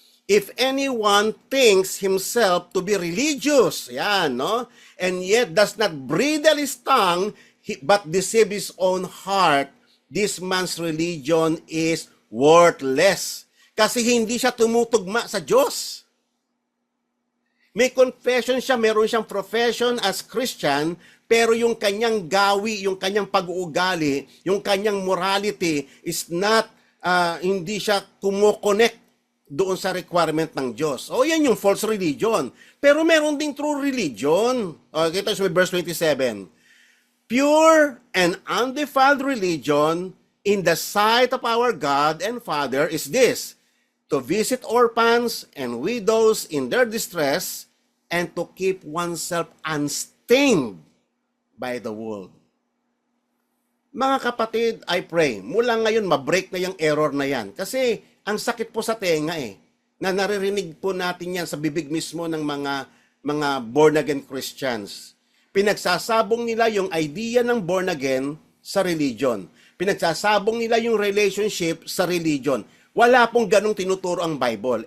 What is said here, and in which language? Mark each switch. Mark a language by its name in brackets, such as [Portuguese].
[English] If anyone thinks himself to be religious, [Filipino] yan, no? [English] And yet does not bridle his tongue, but deceive his own heart, this man's religion is worthless. [Filipino] Kasi hindi siya tumutugma sa Diyos. May confession siya, meron siyang [English] profession as Christian, [Filipino] pero yung kanyang gawi, yung kanyang pag-uugali, yung kanyang [English] morality is not, [Filipino] hindi siya kumokonek doon sa requirement ng Diyos. Yan yung false religion. Pero meron ding true religion. Kita sa verse 27. [English] Pure and undefiled religion in the sight of our God and Father is this, to visit orphans and widows in their distress and to keep oneself unstained by the world. [Filipino] Mga kapatid, [English] I pray, [Filipino] mula ngayon ma-break na yung error na yan. Kasi ang sakit po sa tenga na naririnig po natin yan sa bibig mismo ng mga born-again Christians. Pinagsasabong nila yung idea ng born-again sa religion. Pinagsasabong nila yung relationship sa religion. Wala pong ganong tinuturo ang Bible.